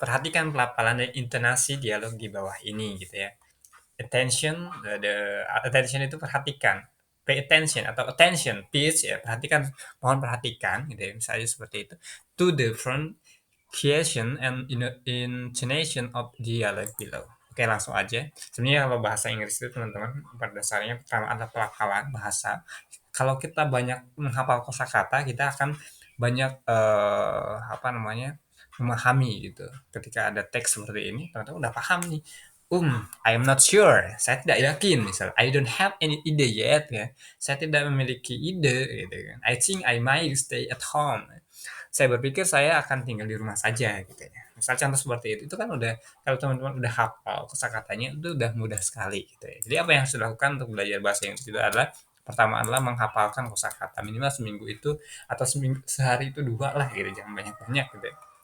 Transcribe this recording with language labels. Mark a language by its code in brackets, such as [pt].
[id] Perhatikan pelafalan dan intonasi dialog di bawah ini gitu ya. Attention, the attention itu perhatikan. [en] Pay attention [id] atau [en] attention, please [id] ya, perhatikan, mohon perhatikan gitu ya. Misalnya seperti itu. [en] To the pronunciation and intonation of dialogue below. [id] Oke, langsung aja. Sebenarnya kalau bahasa Inggris itu teman-teman pada dasarnya pertama adalah pelafalan bahasa. Kalau kita banyak menghafal kosakata, kita akan banyak apa namanya memahami gitu. Ketika ada teks seperti ini, teman-teman udah paham nih. [en] I am not sure. [id] Saya tidak yakin. [en] Misal, I don't have any ide yet. [id] Ya. Saya tidak memiliki ide. Gitu kan. [en] I think I might stay at home. [id] Saya berpikir saya akan tinggal di rumah saja. Gitu ya. Misal contoh seperti itu kan udah, kalau teman-teman udah hafal kosakatanya itu udah mudah sekali. Gitu ya. Jadi apa yang harus dilakukan untuk belajar bahasa Inggris itu adalah pertama adalah menghafalkan kosakata minimal seminggu itu, atau sehari itu 2 lah gitu, jangan banyak-banyak gitu ya.